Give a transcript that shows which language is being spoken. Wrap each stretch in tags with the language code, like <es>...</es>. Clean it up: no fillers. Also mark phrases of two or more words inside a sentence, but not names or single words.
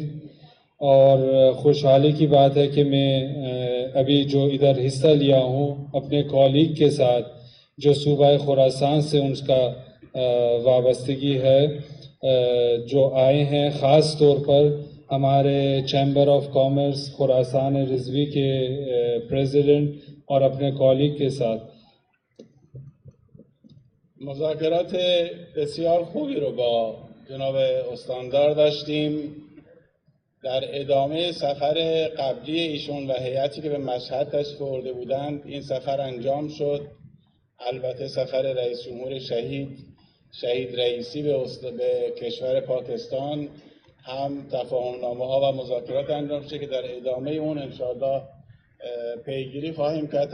<ur>اور خوشحالی کی بات ہے کہ میں ابھی جو ادھر حصہ لیا ہوں اپنے کولیگ کے ساتھ جو صوبہ خراسان سے ان کا وابستگی ہے، جو آئے ہیں خاص طور پر ہمارے</ur> <en>chamber of commerce</en> <ur>خراسان رضوی کے پریزیڈنٹ اور اپنے کولیگ کے ساتھ.</ur> <fa>مذاکرات بسیار خوبی رو با جناب استاندار داشتیم. در ادامه سفر قبلی ایشون و هیئتی که به مشهد تشریف آورده بودند این سفر انجام شد. البته سفر رئیس جمهور شهید رئیسی به کشور پاکستان هم تفاهمنامه ها و مذاکرات انجام شده که در ادامه اون انشاءالله پیگیری خواهیم کرد.</fa>